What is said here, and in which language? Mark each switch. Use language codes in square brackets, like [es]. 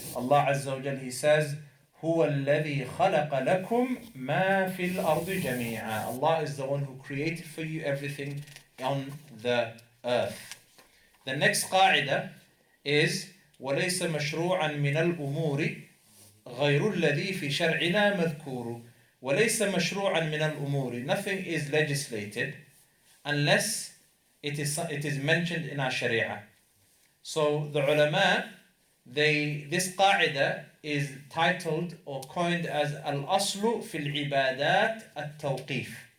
[en] Allah Azza wa Jal, He says, [ar] هو الذي خلق لكم ما في الأرض جميعا. [en] Allah is the one who created for you everything on the earth. The next [ar] قاعدة is وليس مشروعا من الأمور غير الذي في شرعنا مذكور. وليس مشروعا من الأمور. [en] Nothing is legislated unless it is mentioned in our shari'ah. So the ulama, this qaida is titled or coined as Al-Aslu fil Ibadat At-Tawqif.